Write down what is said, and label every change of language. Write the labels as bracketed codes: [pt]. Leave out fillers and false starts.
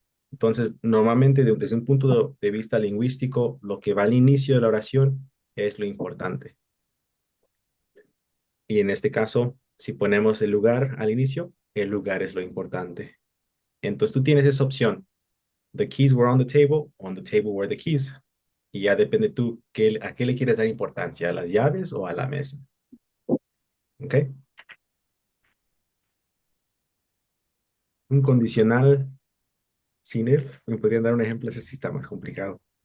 [es] Entonces, normalmente desde un punto de vista lingüístico, lo que va al inicio de la oración es lo importante. Y en este caso, si ponemos el lugar al inicio, el lugar es lo importante. Entonces, tú tienes esa opción. [en] The keys were on the table were the keys. [es] Y ya depende tú a qué le quieres dar importancia, a las llaves o a la mesa. ¿Ok? Un condicional sin if, ¿me podrían dar un ejemplo? Ese sí está más complicado.